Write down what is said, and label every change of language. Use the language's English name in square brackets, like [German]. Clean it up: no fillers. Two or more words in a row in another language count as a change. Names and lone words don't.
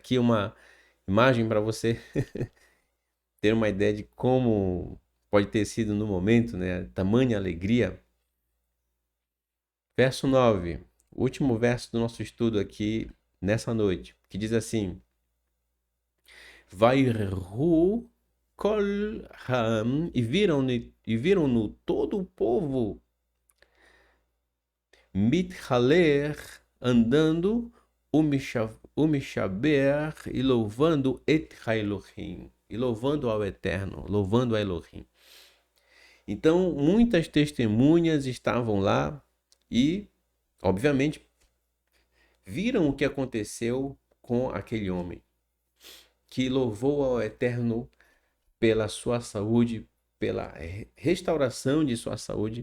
[Portuguese] Aqui uma imagem para você ter uma ideia de como pode ter sido no momento, né? Tamanha alegria. Verso 9, último verso do nosso estudo aqui nessa noite, que diz assim: [Hebrew] ויראו כל העם, [Portuguese] e viram-no todo o povo mithaler, andando, umishaber, e louvando [Hebrew] את אלהים, [Portuguese] e louvando ao Eterno, louvando a Elohim. Então, muitas testemunhas estavam lá e, obviamente, viram o que aconteceu com aquele homem, que louvou ao Eterno pela sua saúde, pela restauração de sua saúde.